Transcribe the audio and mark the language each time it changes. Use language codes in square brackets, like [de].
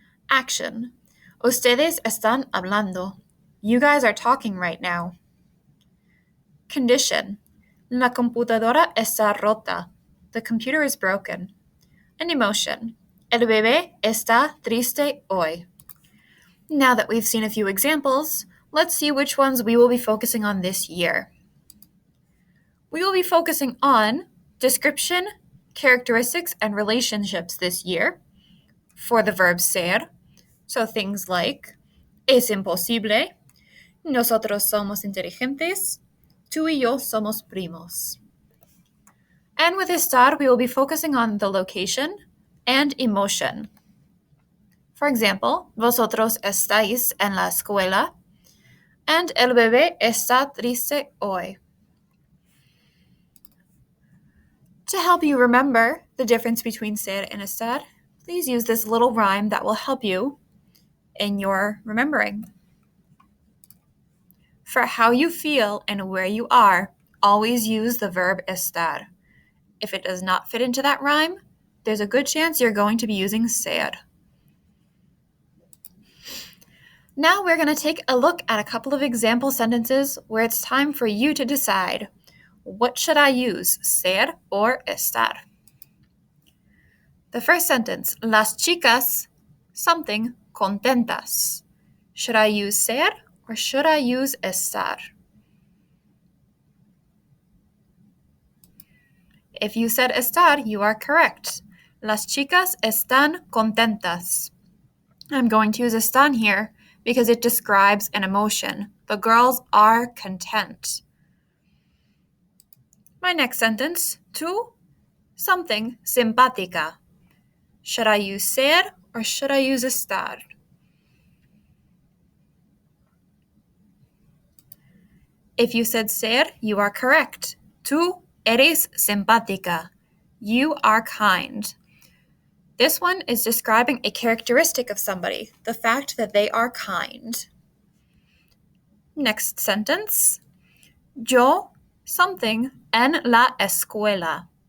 [en] Action, [es] ustedes están hablando, [en] you guys are talking right now. Condition, [es] la computadora está rota, [en] the computer is broken. An emotion, [es] el bebé está triste hoy. [en] Now that we've seen a few examples, let's see which ones we will be focusing on this year. We will be focusing on description, characteristics, and relationships this year for the verb ser. So things like [es] es imposible, nosotros somos inteligentes, tú y yo somos primos. [en] And with estar, we will be focusing on the location and emotion. For example, [es] vosotros estáis en la escuela, and el bebé está triste hoy. [en] To help you remember the difference between ser and estar, please use this little rhyme that will help you in your remembering. For how you feel and where you are, always use the verb estar. If it does not fit into that rhyme, there's a good chance you're going to be using ser. Now we're going to take a look at a couple of example sentences where it's time for you to decide, what should I use, ser or estar? The first sentence, [es] las chicas, [en] something, [es] contentas. [en] Should I use ser or should I use estar? If you said estar, you are correct. [es] Las chicas están contentas. [en] I'm going to use están here because it describes an emotion. The girls are content. My next sentence, tú, something, simpática. Should I use ser or should I use estar? If you said ser, you are correct. [es] Tú eres simpática. [en] You are kind. This one is describing a characteristic of somebody, the fact that they are kind. Next sentence. [es] Yo, [en] something, [es] en la escuela.